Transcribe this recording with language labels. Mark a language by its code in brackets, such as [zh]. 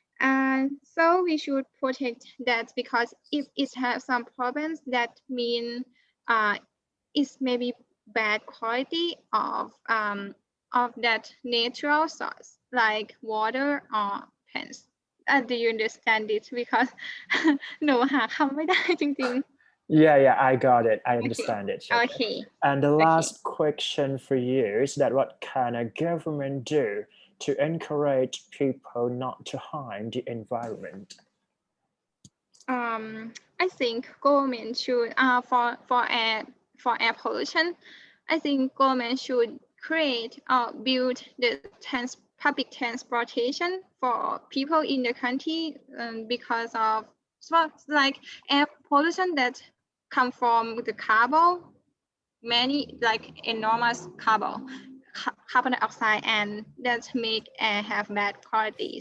[en] And so we should protect that, because if it has some problems, that mean it's maybe bad quality of that natural source, like water or plants. Do you understand it? Because [th] หนูหาคำไม่ได้จริง [en] Yeah, I got it. I understand it. Okay. And the last question for you is that what can a government do to encourage people not to harm the environment? I think government should for air pollution, I think government should create or build the public transportation for people in the country, because of like air pollution that come from the carbon, many like enormous carbon dioxide, and that make air have bad quality.